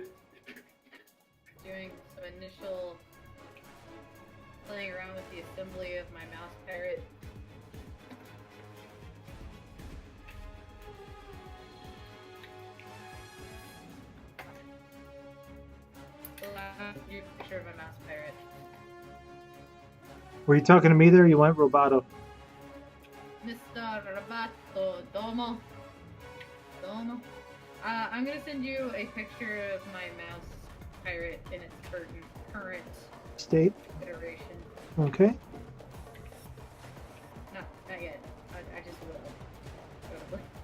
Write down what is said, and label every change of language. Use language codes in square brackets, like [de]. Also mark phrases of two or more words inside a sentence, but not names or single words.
[en] Doing some initial playing around with the assembly of my mouse pirate. New picture of a mouse pirate. Were you talking to me there? Or you went Roboto. Mr. Roboto, domo. Domo. I'm gonna send you a picture of my mouse pirate in its current State. iteration. Okay. Not yet. I just will. Probably.